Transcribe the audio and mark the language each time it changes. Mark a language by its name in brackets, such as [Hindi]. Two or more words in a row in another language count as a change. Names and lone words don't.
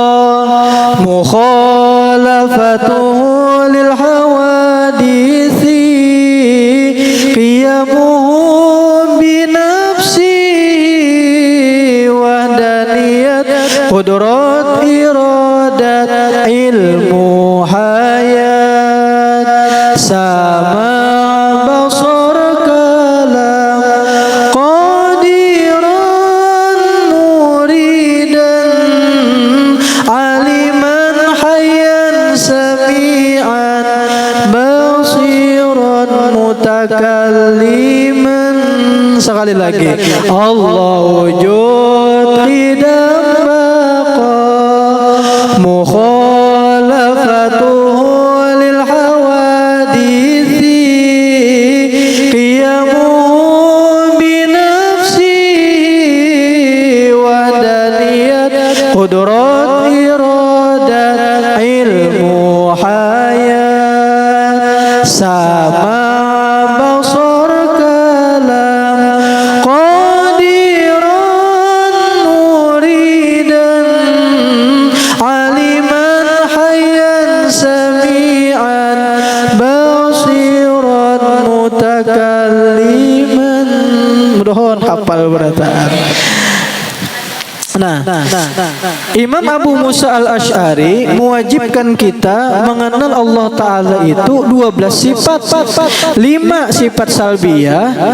[Arabic] مخالفته للحوادث قيامه بنفسه وحدانية قدرة إرادة علم حياة سمع بصر كلام قادرا مريدا عالما حيا سميعا بصيرا متكلما. [Indonesian] Sekali lagi, Allah [Arabic] وجود قدم بقاء مخالفته للحوادث قيامه بنفسه وحدانية قدرة إرادة علم حياة سمع بصر كلام قادرا مريدا عالما حيا سميعا بصيرا متكلما. [Indonesian] Mudah-mudahan hafal berataan. Nah, Imam Abu Musa al-Asy'ari mewajibkan kita mengenal Allah Ta'ala itu 12 sifat. 5 sifat salbiyah.